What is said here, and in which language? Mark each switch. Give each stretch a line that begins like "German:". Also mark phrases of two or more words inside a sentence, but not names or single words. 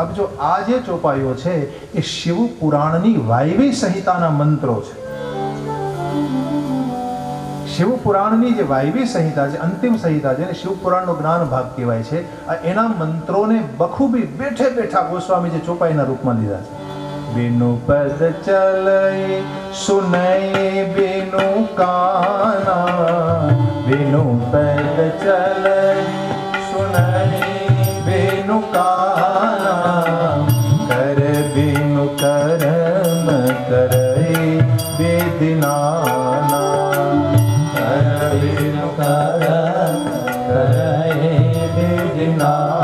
Gujarati: આપ જો આ જે ચોપાઈઓ છે એ શિવ પુરાણની વાયવી સંહિતાના મંત્રો છે. શિવ પુરાણની જે વાયવી સંહિતા છે, અંતિમ સંહિતા છે, શિવ પુરાણનો જ્ઞાન ભાગ કહેવાય છે. એના મંત્રોને બખૂબી બેઠે બેઠા ગોસ્વામી જે ચોપાઈના રૂપમાં લીધા છે.
Awadhi: बिनु पद चलई सुनई बिनु काना, बिनु पद चलई सुनई बिनु काना, कर बिनु कर्म करई विधिनाना, कर बिनु कर्म करई विधिनाना.